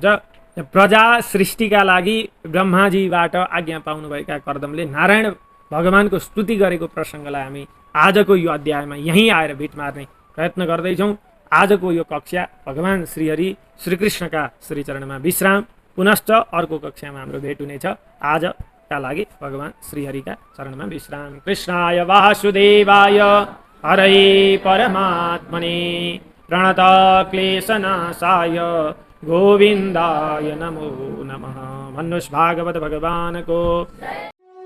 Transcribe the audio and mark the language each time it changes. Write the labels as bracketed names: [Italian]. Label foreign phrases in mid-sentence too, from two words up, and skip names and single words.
[Nepali] प्रजा सृष्टिका लागि ब्रह्माजीबाट आज्ञा पाउनुभएका कर्दमले नारायण भगवानको स्तुति गरेको प्रसङ्गलाई हामी आजको यो अध्यायमा यहीँ आएर भेट मार्ने प्रयत्न गर्दैछौँ। आजको यो कक्षा भगवान श्रीहरि श्रीकृष्णका श्रीचरणमा विश्राम, पुनश्च अर्को कक्षामा हाम्रो भेट हुनेछ। आजका लागि भगवान श्रीहरिका चरणमा विश्राम। [Sanskrit] कृष्णाय वासुदेवाय हरये परमात्मने प्रणत क्लेशनाशाय गोविन्दाय नमो नमः। [Nepali] भन्नुहोस् भागवत भगवानको